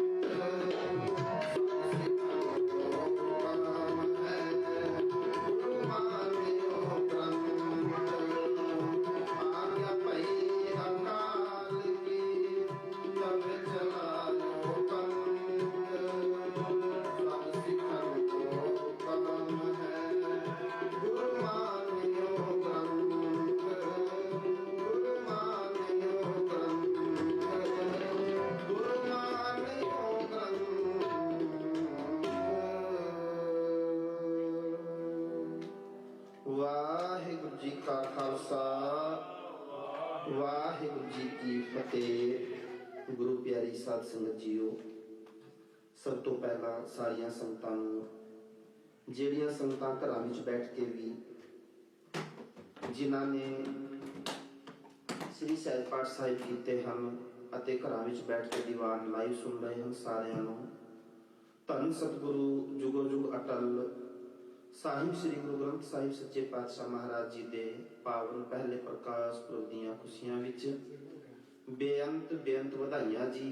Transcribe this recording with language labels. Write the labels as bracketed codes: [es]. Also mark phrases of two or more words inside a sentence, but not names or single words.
[hi] सब सिखन को हुक्म है, गुरु मानियो ग्रंथ। आज्ञा पई अकाल की, तब चलायो पंथ। सब सिखन को हुक्म है, गुरु मानियो ग्रंथ। गुरु मानियो ग्रंथ। गुरु मानियो ग्रंथ। [pa] ਵਾਹਿਗੁਰੂ ਜੀ ਕਾ ਖ਼ਾਲਸਾ, ਵਾਹਿਗੁਰੂ ਜੀ ਕੀ ਫ਼ਤਿਹ। ਗੁਰੂ ਪਿਆਰੀ ਸਾਧ ਸੰਗਤ ਜੀਓ, ਸਭ ਤੋਂ ਪਹਿਲਾਂ ਸਾਰਿਆਂ ਸੰਗਤਾਂ ਨੂੰ, ਜਿਹੜੀਆਂ ਸੰਗਤਾਂ ਘਰਾਂ ਵਿੱਚ ਬੈਠ ਕੇ ਵੀ ਜਿਨ੍ਹਾਂ ਨੇ ਸ੍ਰੀ ਸਹਿਜ ਪਾਠ ਸਾਹਿਬ ਕੀਤੇ ਹਨ ਅਤੇ ਘਰਾਂ ਵਿੱਚ ਬੈਠ ਕੇ ਦੀਵਾਨ ਲਾਈਵ ਸੁਣ ਰਹੇ ਹਨ, ਸਾਰਿਆਂ ਨੂੰ ਧੰਨ ਸਤਿਗੁਰੂ ਜੁਗੋ ਜੁਗ ਅਟਲ ਸਾਹਿਬ ਸ੍ਰੀ ਗੁਰੂ ਗ੍ਰੰਥ ਸਾਹਿਬ ਸੱਚੇ ਪਾਤਸ਼ਾਹ ਮਹਾਰਾਜ ਜੀ ਦੇ ਪਾਵਨ ਪਹਿਲੇ ਪ੍ਰਕਾਸ਼ ਪੁਰਬ ਦੀਆਂ ਖੁਸ਼ੀਆਂ ਵਿੱਚ ਬੇਅੰਤ ਬੇਅੰਤ ਵਧਾਈਆਂ ਜੀ।